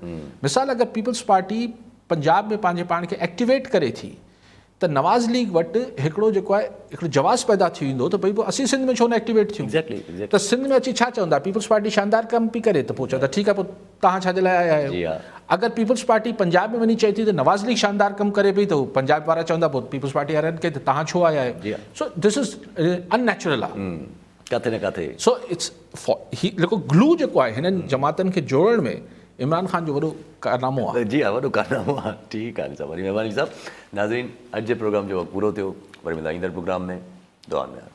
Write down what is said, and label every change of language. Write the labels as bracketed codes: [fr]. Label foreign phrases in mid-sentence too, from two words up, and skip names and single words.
[sd] मिसाल अगरि पीपल्स पार्टी पंजाब में पंहिंजे पाण खे एक्टिवेट करे थी त नवाज़ लीग वटि हिकिड़ो जेको आहे हिकिड़ो जवाज़ पैदा थी वेंदो त भई पोइ असीं सिंध में छो न एक्टिवेट थियूं। एग्जैक्टली त सिंध में अची छा चवंदा, पीपल्स पार्टी शानदार कमु पई करे त पोइ चवंदा ठीकु आहे पोइ तव्हां छाजे लाइ आया जी आहियो। हा। अगरि पीपल्स पार्टी पंजाब में वञी चए थी त नवाज़ लीग शानदार कमु करे पई त पंजाब वारा चवंदा पोइ पीपल्स पार्टी वारनि खे त तव्हां छो आया जी आहियो। हा। [en] so this is unnatural आहे। [sd] किथे न किथे [en] so it's [sd] जेको ग्लू जेको आहे हिननि जमातनि खे जोड़ण में इमरान ख़ान जो वॾो कारनामो आहे। जी हा, वॾो कारनामो आहे। ठीकु आहे साहब, वरी महिरबानी साहब। नाज़रीन, अॼु जे प्रोग्राम जो वक़्तु पूरो थियो, वरी मिलंदा ईंदड़ प्रोग्राम में। दुआ में।